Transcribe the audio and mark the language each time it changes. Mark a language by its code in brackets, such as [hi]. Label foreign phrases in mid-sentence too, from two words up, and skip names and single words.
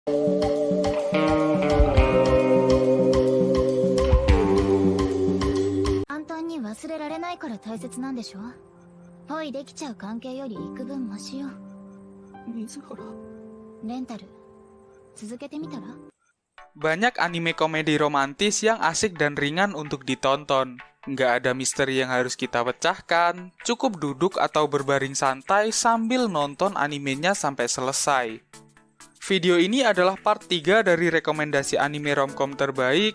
[ja] 簡単に忘れられないから大切なんでしょ。ポイできちゃう関係より幾分マシよ。水原。レンタル続けてみたら。 [id] Banyak anime komedi romantis yang asik dan ringan untuk ditonton. Nggak ada misteri yang harus kita pecahkan, cukup duduk atau berbaring santai sambil nonton animenya sampai selesai. Video ini adalah part 3 dari rekomendasi anime romcom terbaik.